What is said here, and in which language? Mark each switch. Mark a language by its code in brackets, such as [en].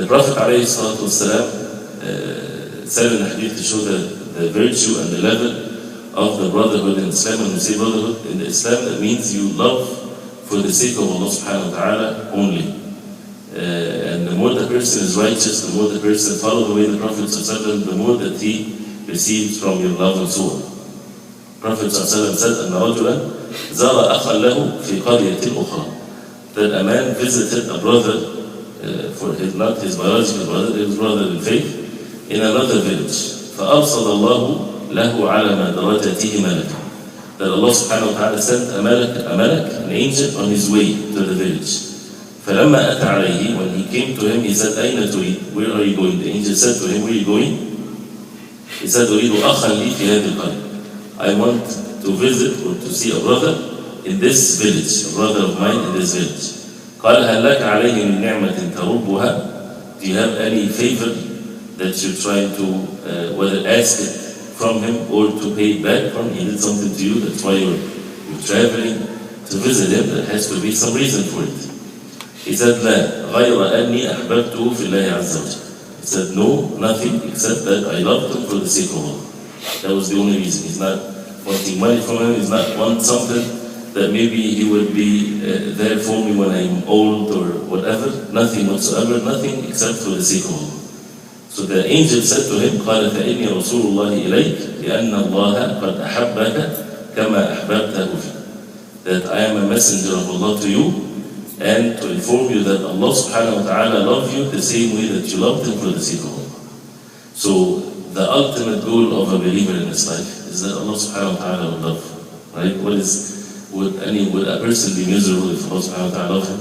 [en] The Prophet ﷺ said in the hadith to show the virtue and the level of the brotherhood in Islam. When we say brotherhood in Islam, that means you love for the sake of Allah subhanahu wa ta'ala only. And the more the person is righteous, the more the person follows the way of the Prophet ﷺ, the more that he receives from your love and so on. Prophet ﷺ said, [ar] أَنَّ رَجُلًا زَارَ أَخًا لَهُ فِي قَرْيَةٍ أُخْرَى. [en] That a man visited a brother, for his, not his biological brother, his brother in faith, in another village. [ar] فَأَرْصَدَ اللَّهُ لَهُ عَلَى مَا دَرَجَتِهِ مَلَكًا. [en] That Allah subhanahu wa ta'ala sent a malak, an angel, on his way to the village. [ar] فَلَمَّا أَتَى عَلَيْهِ. [en] When he came to him, he said, [ar] أَيْنَ تُرِيد? [en] Where are you going? The angel said to him, where are you going? He said, [ar] أُرِيدُ أَخًا لِي فِي هَذِهِ الْقَرْيَةِ. [en] I want to visit or to see a brother in this village, a brother of mine in this village. [ar] قال هل لك عليه من نعمة تربها? [en] Do you have any favor that you're trying to whether ask it from him or to pay it back from him? He did something to you, that's why you're traveling to visit him. There has to be some reason for it. He said [ar] لا غير أني أحببته في الله عز وجل. [en] He said, no, nothing except that I loved him for the sake of Allah. That was the only reason. He's not wanting money from him, he's not wanting something that maybe he would be there for me when I'm old or whatever. Nothing whatsoever, nothing except for the sake of Allah. So the angel said to him, [ar] قال فإني رسول الله إليك لأن الله قد أحبك كما أحببته فيه. [en] That I am a messenger of Allah to you, and to inform you that Allah subhanahu wa ta'ala loves you the same way that you loved him for the sake of Allah. So the ultimate goal of a believer in his life is that Allah subhanahu wa ta'ala will love. Right? Would a person be miserable if Allah subhanahu wa ta'ala loves him?